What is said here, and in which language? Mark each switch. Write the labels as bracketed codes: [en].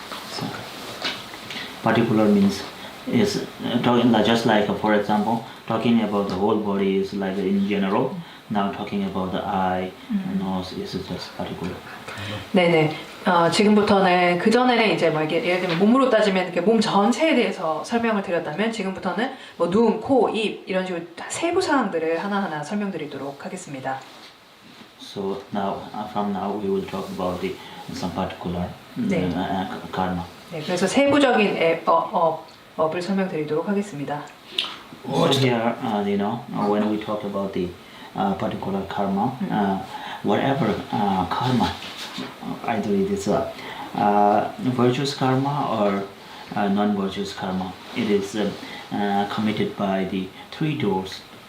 [en] So, particular means is talking like, just like for example talking about the whole body is like in general. Now talking about the eye, nose is just particular. [ko] 네네. 지금부터는 그 전에는 이제 뭐 이게 예를 들면 몸으로 따지면 이렇게 몸 전체에 대해서 설명을 드렸다면 지금부터는 뭐 눈, 코, 입 이런 식으로 세부 사항들을 하나하나 설명드리도록 하겠습니다. [en] So now from now we will talk about the some particular karma. [ko] 네, 그래서 세부적인 업을 설명드리도록 하겠습니다. [en] So here, when we talk about the particular karma, whatever karma, either it is virtuous karma or non-virtuous karma, it is committed by the three doors.